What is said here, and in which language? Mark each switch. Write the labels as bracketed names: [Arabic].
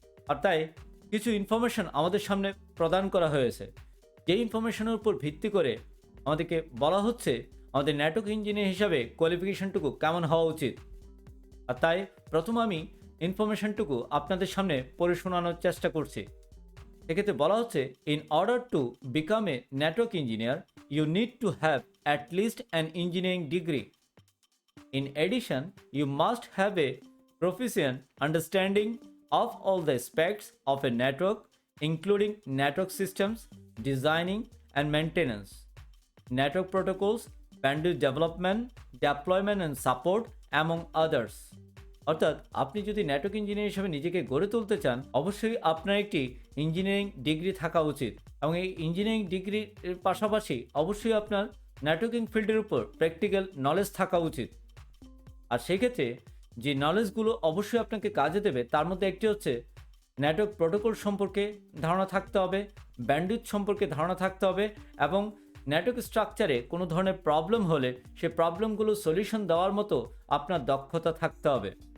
[Bangla] আর তাই কিছু ইনফরমেশন আমাদের সামনে প্রদান করা হয়েছে, যে ইনফরমেশনের উপর ভিত্তি করে আমাদেরকে বলা হচ্ছে আমাদের নেটওয়ার্ক ইঞ্জিনিয়ার হিসাবে কোয়ালিফিকেশনটুকু কেমন হওয়া উচিত। আর তাই প্রথম আমি ইনফরমেশনটুকু আপনাদের সামনে পড়ে শোনানোর চেষ্টা করছি। এক্ষেত্রে বলা হচ্ছে [English] In order to become a network engineer you need to have at least an engineering degree In addition, you must have a proficient understanding of all the aspects of a network, including network systems, designing and maintenance, network protocols, bandwidth development, deployment and support, among others. [Bangla] অর্থাৎ আপনি যদি network engineer হিসেবে নিজেকে গড়ে তুলতে চান, অবশ্যই আপনার একটি ইঞ্জিনিয়ারিং ডিগ্রি থাকা উচিত এবং এই ইঞ্জিনিয়ারিং ডিগ্রির পাশাপাশি অবশ্যই আপনার নেটওয়ার্কিং ফিল্ডের উপর প্র্যাকটিক্যাল নলেজ থাকা উচিত। আর সেই ক্ষেত্রে যে নলেজগুলো অবশ্যই আপনাকে কাজে দেবে তার মধ্যে একটি হচ্ছে নেটওয়ার্ক প্রোটোকল সম্পর্কে ধারণা থাকতে হবে, ব্যান্ডউইথ সম্পর্কে ধারণা থাকতে হবে এবং নেটওয়ার্ক স্ট্রাকচারে কোনো ধরনের প্রবলেম হলে সে প্রবলেমগুলো সলিউশন দেওয়ার মতো আপনার দক্ষতা থাকতে হবে।